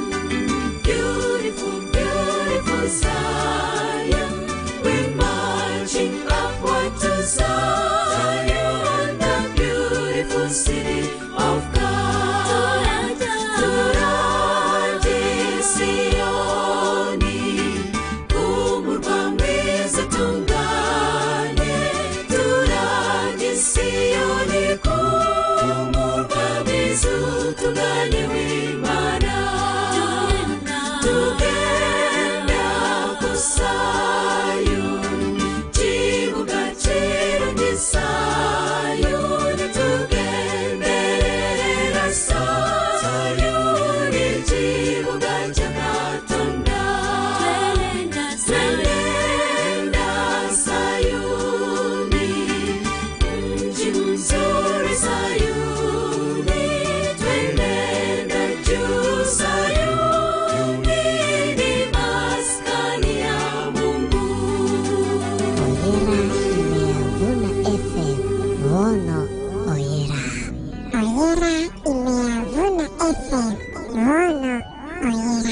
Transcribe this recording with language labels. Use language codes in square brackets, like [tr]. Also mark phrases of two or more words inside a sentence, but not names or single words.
[en] Beautiful, beautiful Zion. We're marching upward to Zion, the beautiful city of God. [rw] Turadi Sioni, kumurwa mwiza tunganye. Turadi Sioni, kumurwa mwiza tunganye w'Imana. [lg] Tugenda ku Sayuni, kibuga kirungi Sayuni. Tugenderera Sayuni, kibuga cy'Akatonda. [sw] Twenda Sayuni, mji mzuri Sayuni. Twenda juu Sayuni, ni maskani ya Mungu. Oyera imeavuna FM Rono Oyera.